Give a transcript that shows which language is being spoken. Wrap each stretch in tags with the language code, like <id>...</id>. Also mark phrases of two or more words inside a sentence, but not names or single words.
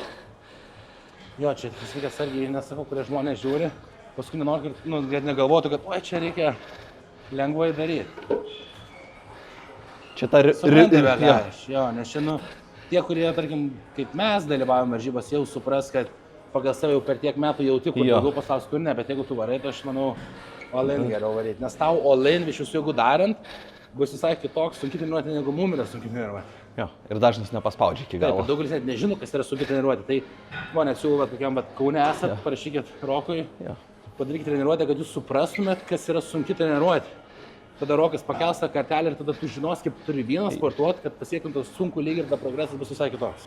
<lt>Jo, čia viskas argi nesakau, kurie žmonės žiūri, paskui nenori, nu, kad negalvotų, kad oi, čia reikia lengvai daryti. Čia ta Suprantate, aš, jo, nes čia, nu, tie, kurie, tarkim, kaip mes dalyvavome varžybas, jau supras, kad pagal save jau per tiek metų jauti, kur daugiau pasaus, kur ne, bet jeigu tu varai, tai aš manau, all-in geriau varyti. Nes tau all-in iš jūsų jeigu darant, bus visai kitoks sunkiai treniruoti, negu mum yra sunkiai treniruoti. Jo, ir dažnas nepaspaudžia iki galo. Taip, daugelis net nežino, kas yra sunkiai treniruoti. Tai, žmonės siūlo, kokiam, bet Kaune esat, parašykit Rokui, padarykite treniruotę, kad jūs suprastumėt, kas yra sunkiai treniruoti. Tada Rokas pakels tą kartelę ir tada tu žinos, kaip turi vieną sportuoti, kad pasiektum tą sunkų lygį ir tada progresas bus visai kitoks.</lt>